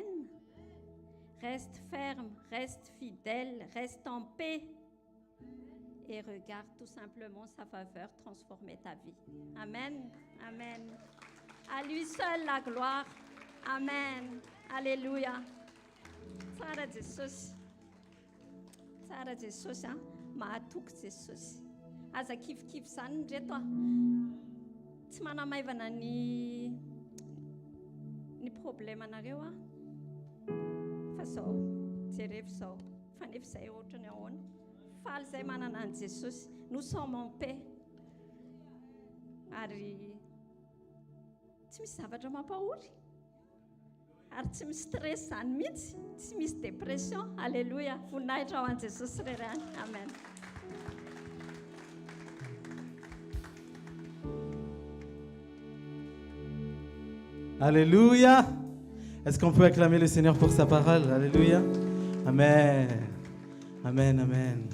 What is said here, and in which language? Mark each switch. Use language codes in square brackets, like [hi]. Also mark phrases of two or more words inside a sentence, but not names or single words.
[fr] Reste ferme, reste fidèle, reste en paix et regarde tout simplement sa faveur transformer ta vie. Amen. Amen. À lui seul la gloire. Amen. Alléluia. [mg] Tsara Jesus. Tsara Jesus, mahatoky Jesus. Aza kifikivy zany reto a. Tsy manamaivana ny problème anareo a. Fa zao, jerevy zao. Fa nefa izay ohatrany ahoana. Faly izay manana an' Jesosy. [fr] Nous sommes en paix. [mg] Ary tsy misy zavatra mampahory. Ary tsy misy stress zany mihitsy. Tsy misy dépression. Alléluia. Voninahitra ao an' Jesosy rerany. Amen. Alléluia. [fr] Est-ce qu'on peut acclamer le Seigneur pour sa parole? Alléluia. Amen. Amen, amen.